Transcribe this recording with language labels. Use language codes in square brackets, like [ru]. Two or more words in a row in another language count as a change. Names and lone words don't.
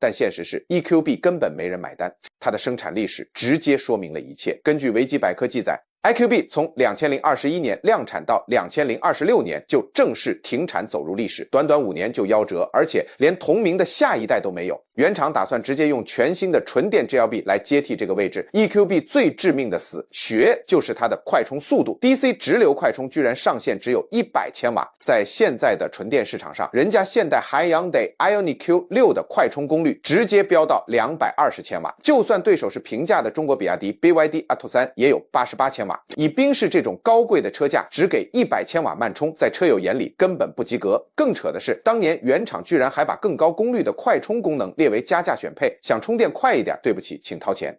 [zh] 但現實是 EQB 根本沒人買單，它的生產歷史直接說明了一切。根據維基百科記載，EQB 從2021年量產到2026年就正式停產走入歷史，短短5年就夭折，而且連同名的下一代都沒有。原廠打算直接用全新的純電 GLB 來接替這個位置。EQB 最致命的死穴就是它的快充速度 ，DC 直流快充居然上限只有100千瓦。在現在的純電市場上，人家現代 Hyundai Ioniq 6 的快充功率直接飆到220千瓦，就算對手是平價的中國比亞迪 BYD Atto 3也有88千瓦。以賓士這種高貴的車價，只給100千瓦慢充，在車友眼裡根本不及格。更扯的是，當年原廠居然還把更高功率的快充功能列為加價選配，想充電快一點，對不起，請掏錢。